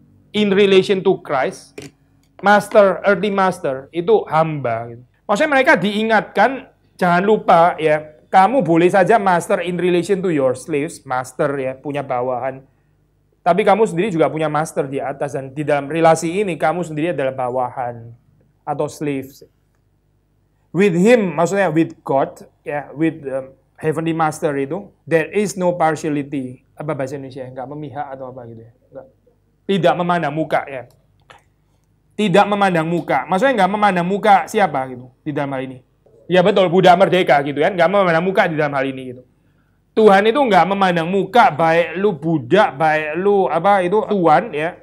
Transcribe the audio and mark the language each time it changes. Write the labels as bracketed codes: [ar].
[en] In relation to Christ, master, earthly master [id] itu hamba gitu. Maksudnya mereka diingatkan, jangan lupa ya, kamu boleh saja [en] master in relation to your slaves, [id] master ya, punya bawahan. Tapi kamu sendiri juga punya master di atas, dan di dalam relasi ini kamu sendiri adalah bawahan atau slaves. [en] With him, [id] maksudnya [en] with God, ya, with heavenly master itu, there is no partiality. [id] Apa bahasa Indonesia? Enggak memihak atau apa gitu ya? Enggak. Tidak memandang muka ya. Tidak memandang muka. Maksudnya enggak memandang muka siapa gitu di dalam hal ini. Ya betul, budak merdeka gitu kan. Enggak memandang muka di dalam hal ini gitu. Tuhan itu enggak memandang muka, baik lu budak, baik lu apa itu tuan ya.